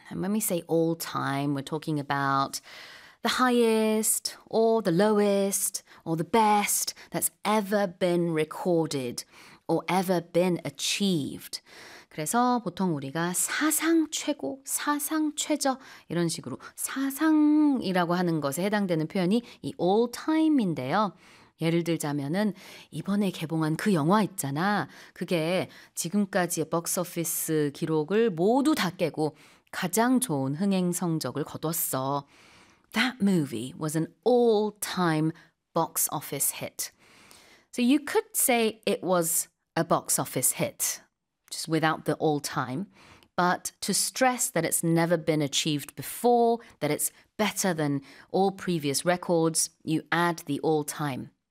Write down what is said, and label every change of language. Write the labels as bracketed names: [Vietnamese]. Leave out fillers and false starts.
[English] And when we say all time, we're talking about the highest or the lowest or the best that's ever been recorded or ever been achieved. [Korean] 그래서 보통 우리가 사상 최고, 사상 최저 이런 식으로 사상이라고 하는 것에 해당되는 표현이 이 all time인데요. 예를 들자면은 이번에 개봉한 그 영화 있잖아. 그게 지금까지의 박스오피스 기록을 모두 다 깨고 가장 좋은 흥행 성적을 거뒀어. [English] That movie was an all-time box office hit. So you could say it was a box office hit, just without the all-time. But to stress that it's never been achieved before, that it's better than all previous records, you add the all-time.